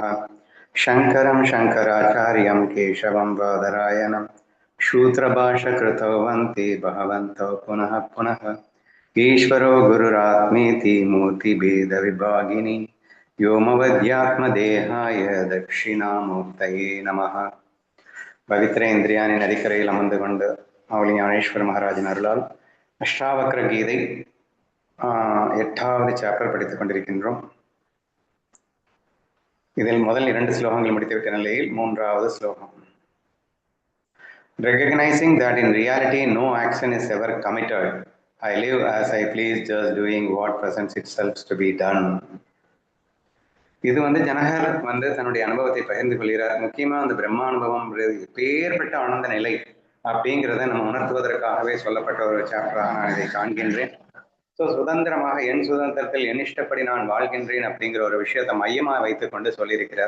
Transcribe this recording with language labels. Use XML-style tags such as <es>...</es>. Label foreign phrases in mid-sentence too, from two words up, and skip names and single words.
<sa>शङ्करं शङ्कराचार्यं केशवं बादरायणं सूत्रभाष्यकृतौ वन्ते भगवन्तौ पुनः पुनः। ईश्वरो गुरुरात्मेति मूर्तिभेदविभागिनि व्योमवद्यात्मदेहाय दक्षिणामूर्तये नमः।</sa> <ta>பவித்ரேந்திரியானின் நதிக்கரையில் அமர்ந்து கொண்டு அவளி ஞானேஸ்வர மகாராஜின் அருளால் அஷ்டாவக்ர கீதை 8வது சாப்டர் படித்துக் கொண்டிருக்கின்றோம். இதில் முதல் 2 ஸ்லோகங்கள் முடித்துவிட்ட நிலையில் 3வது ஸ்லோகம்.</ta> <en>Recognizing that in reality no action is ever committed, I live as I please, just doing what presents itself to be done.</en> <ta>இது ஜனகர் தன்னுடைய அனுபவத்தை பகிர்ந்து கொள்கிறார். முக்கியமா அந்த பிரம்மானுபவம் பேர்பட்ட ஆனந்த நிலை அப்படிங்கிறத நம்ம உணர்த்துவதற்காகவே சொல்லப்பட்ட ஒரு சாப்டராக நான் இதை காண்கின்றேன். ஸோ சுதந்திரமாக என் சுதந்திரத்தில் என் இஷ்டப்படி நான் வாழ்கின்றேன் அப்படிங்கிற ஒரு விஷயத்தை மையமாக வைத்துக் கொண்டு சொல்லியிருக்கிறார்.</ta>